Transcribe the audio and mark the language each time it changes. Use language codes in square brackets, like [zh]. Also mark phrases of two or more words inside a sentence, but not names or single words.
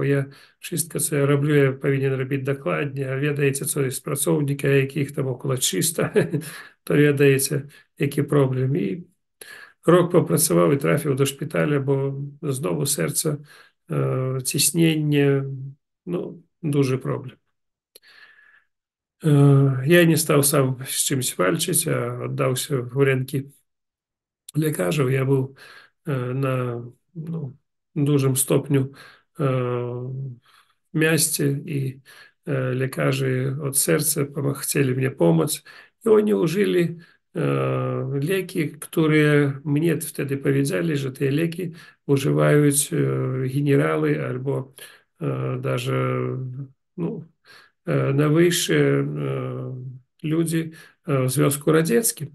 [pl] Ja wszystko, co ja robię, ja powinien robić dokładnie. A wiecie, co jest pracownika, jakich tam około 300, to wiecie, jaki problem. I rok popracował i trafił do szpitala, bo znowu serce, ciśnienie, no, duży problem. [ru] Я не стал сам с [pl] czymś walczyć, a oddał się w ręki lekarzów. Ja był na no, dużym stopniu w mieście i lekarze od serca chcieli mnie pomóc. I oni użyli leki, które mnie wtedy powiedzieli, że te leki używają generały albo даже no, najwyższe ludzie w Związku Radzieckim.